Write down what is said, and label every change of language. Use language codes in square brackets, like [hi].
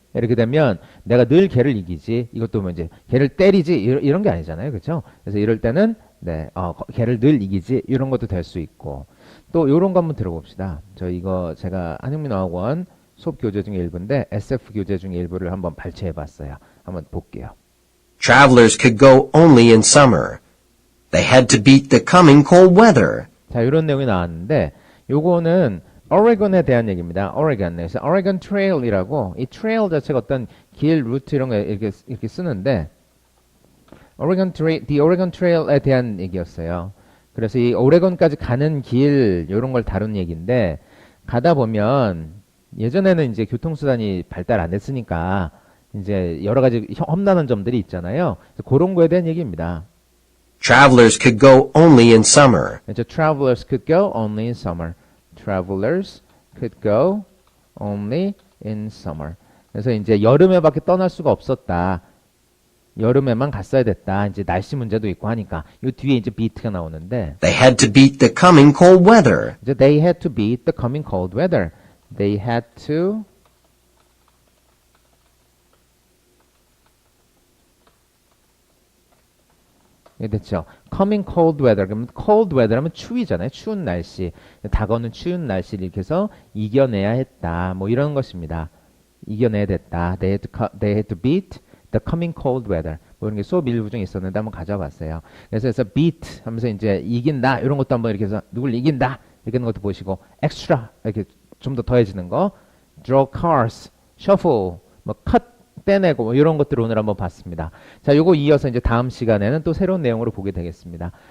[ko] 이렇게 되면 내가 늘 걔를 이기지. 이것도 뭐 이제 걔를 때리지 이런 게 아니잖아요. 그렇죠? 그래서 이럴 때는 네, 걔를 늘 이기지 이런 것도 될 수 있고 또 이런 거 한번 들어봅시다. 저 이거 제가 한영민어학원 수업 교재 중에 일부인데 SF 교재 중에 일부를 한번 발췌해봤어요. 한번 볼게요. [en] Travelers could go only in summer. They had to beat the coming cold weather. [ko] 자, 이런 내용이 나왔는데 요거는 오레곤에 대한 얘기입니다. 오레곤. 그래서 오레곤 트레일이라고 이 트레일 자체가 어떤 길, 루트 이런 거 이렇게 쓰는데 The Oregon Trail에 대한 얘기였어요. 그래서 이 오레곤까지 가는 길 이런 걸 다룬 얘기인데 가다 보면 예전에는 이제 교통수단이 발달 안 됐으니까 이제 여러 가지 험난한 점들이 있잖아요. 그런 거에 대한 얘기입니다. [en] Travelers could go only in summer. 이제 Travelers could go only in summer. Travelers could go only in summer. [ko] 그래서 이제 여름에밖에 떠날 수가 없었다. 여름에만 갔어야 됐다. 이제 날씨 문제도 있고 하니까 이 뒤에 이제 beat가 나오는데 [en] They had to beat the coming cold weather. 이제 they had to beat the coming cold weather. They had to [ko] 이게 됐죠. [en] coming cold weather. [ko] 그러면 cold weather 하면 추위잖아요. 추운 날씨. 다가오는 추운 날씨를 이렇게 해서 이겨내야 했다. 뭐 이런 것입니다. 이겨내야 됐다. [en] They had to beat the coming cold weather. [ko] 뭐 이런 게 수업 일부 중에 있었는데 한번 가져와 봤어요. 그래서 beat 하면서 이제 이긴다. 이런 것도 한번 이렇게 해서 누굴 이긴다. 이렇게 하는 것도 보시고 extra 이렇게 좀 더 더해지는 거. [en] draw cards, shuffle, [ko] 뭐 cut 떼내고 뭐 이런 것들을 오늘 한번 봤습니다. 자, 요거 이어서 이제 다음 시간에는 또 새로운 내용으로 보게 되겠습니다.